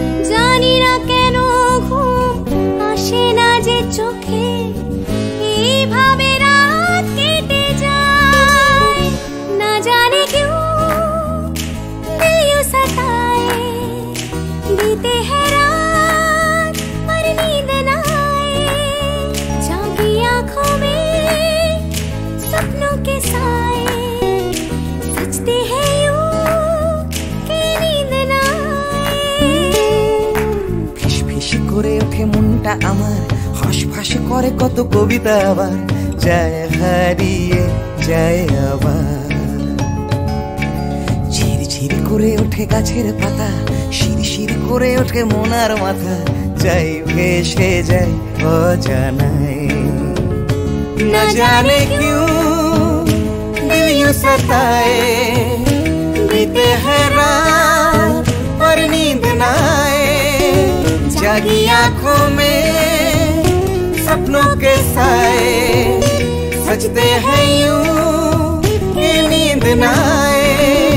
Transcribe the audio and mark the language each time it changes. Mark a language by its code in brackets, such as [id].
[bn] জানি না কেন ঘুম আসে না যে চোখে, এইভাবে রাত কেটে যায়। [hi] না জানে क्यों दिल यूं सताए, बीते है रात पर नींद न आए। जागी आंखों में सपनों के साए, सजते हैं यूं कि नींद न आए। [bn] ফিস ফিস করে ওঠে মনটা আমার, হাঁসফাঁস করে কত কবিতা, আবার যায় হারিয়ে যায় আবার। ঝিরঝির করে ওঠে গাছের পাতা, শিরশির করে ওঠে মনার মাথা, যাই ভেসে যায় অজানায়। [hi] না জানে क्यों दिल यूं सताए, बीते है रात पर नींद न आए। जागी आंखों में सपनों के साए, सजते हैं यूं कि नींद न आए।